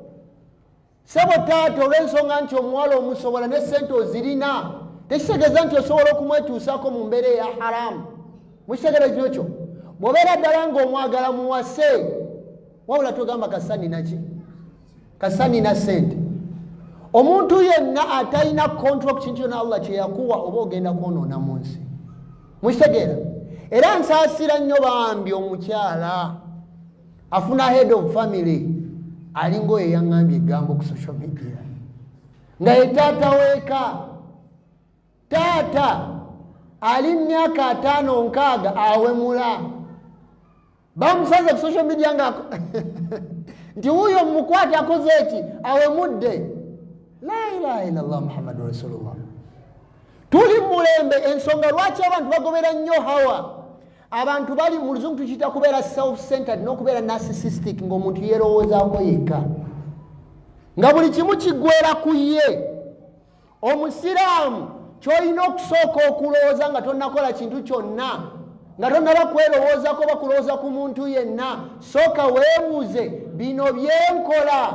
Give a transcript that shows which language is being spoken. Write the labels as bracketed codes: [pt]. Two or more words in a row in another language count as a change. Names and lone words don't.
[lg] sebo taata olw'ensonga nti omuwala omusobola ne ssente ozirina tekitegeeza nti osobola okumwetuusaako mu mbeera eya haramu mukitegeera ekintu ekyo bw'obeera ddala ng'omwagala muwase wabula togamba kasani naki kasani na ssente omuntu yenna atalina control ku kintu kyonna Allah kye yakuwa oba ogenda kwonoona mu nsi mukitegeera era nsaasira nnyo bambi omukyala afuna [en] head of family [lg] alinga oyo eyaŋŋambye eggambo ku [en] social media [lg] nga ye taata weeka taata ali myaka 5-6 awemula bamusaze ku [en] social media [lg] nga nti wuyo mukwate akoze eki awemudde [ar] لا إله إلا الله محمد رسول الله [lg] tuli mulembe ensonga lwaki abantu bagobera nnyo hawa abantu bali mu luzungu tukiyita kubeera self-centered n'okubeera narcissistic ng'omuntu yeerowoozaako yekka nga buli kimu kiggwera ku ye omusiraamu ky'olina okusooka okulowooza nga tonnakola kintu kyonna nga tonnaba kwerowoozaako bakulowooza ku muntu yenna sooka weebuuze bino byenkola